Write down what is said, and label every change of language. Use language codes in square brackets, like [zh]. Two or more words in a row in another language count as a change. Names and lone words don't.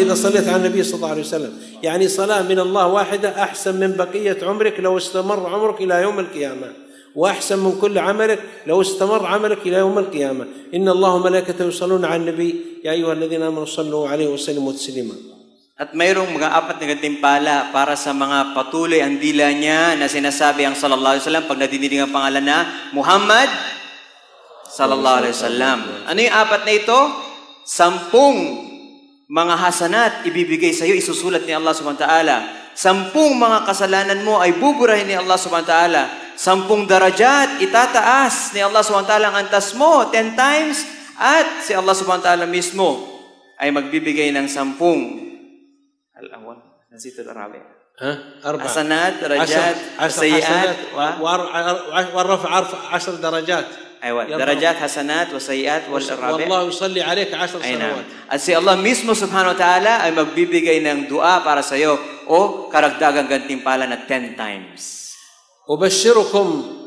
[ar] إذا صليت على النبي صلى الله عليه وسلم. يعني صلاة من الله واحدة أحسن من بقية عمرك لو استمر عمرك إلى يوم القيامة، وأحسن من كل عملك لو استمر عملك إلى يوم القيامة. إن الله وملائكته يصلون على النبي يا أيها الذين آمنوا صلوا عليه وسلموا تسليما. [tl] At mayroong mga 4 na gantimpala para sa mga patuloy ang dila niya na sinasabi ang [ar] صلى الله عليه وسلم [tl] pag nadidinig ang pangalan na Muhammad [ar] صلى الله عليه وسلم. [tl] Ano yung 4 na ito? 10 mga hasanat ibibigay sa iyo, isusulat ni Allah [ar] سبحانه وتعالى. [tl] 10 mga kasalanan mo ay buburahin ni Allah [ar] سبحانه وتعالى. [tl] 10 darajat itataas ni Allah [ar] سبحانه وتعالى [tl] ang antas mo 10 times, at si Allah [ar] سبحانه وتعالى [tl] mismo ay magbibigay ng 10 [ar] الأول نسيت الرابع 4 حسنات درجات سيئات والرفع 10 درجات. أيوة درجات حسنات وسيئات والرابع والله يصلي عليك 10 صلوات. [tl] At si Allah mismo [ar] سبحانه وتعالى [tl] ay magbibigay ng dua para sa iyo o karagdagang gantimpala na 10 times. [ar] أبشركم